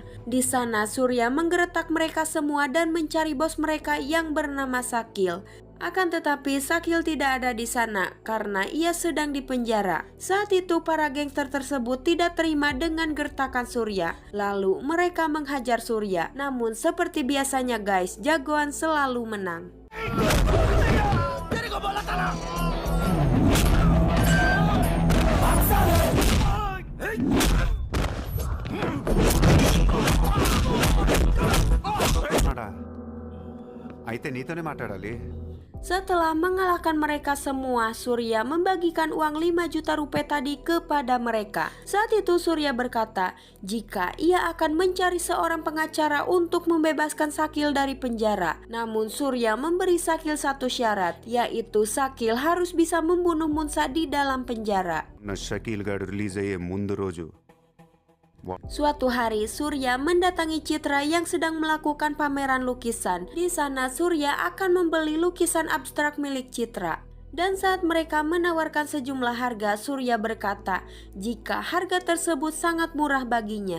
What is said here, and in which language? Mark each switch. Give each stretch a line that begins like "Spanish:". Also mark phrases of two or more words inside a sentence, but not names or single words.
Indonesian: Di sana Surya menggeretak mereka semua dan mencari bos mereka yang bernama Sakil. Akan tetapi Sakil tidak ada di sana karena ia sedang di penjara. Saat itu para gangster tersebut tidak terima dengan gertakan Surya. Lalu mereka menghajar Surya. Namun seperti biasanya guys, jagoan selalu menang.
Telugu: అయితే నీతోనే మాట్లాడాలి.
Indonesian: Setelah mengalahkan mereka semua, Surya membagikan uang 5 juta rupiah tadi kepada mereka. Saat itu Surya berkata, jika ia akan mencari seorang pengacara untuk membebaskan Sakil dari penjara. Namun Surya memberi Sakil satu syarat, yaitu Sakil harus bisa membunuh Munsa di dalam penjara.
Telugu: నా షకీల్ గాడు రిలీజ్ అయ్యే ముందు రోజు
Indonesian: Suatu hari Surya mendatangi Citra yang sedang melakukan pameran lukisan. Di sana Surya akan membeli lukisan abstrak milik Citra. Dan saat mereka menawarkan sejumlah harga, Surya berkata jika harga tersebut sangat murah baginya.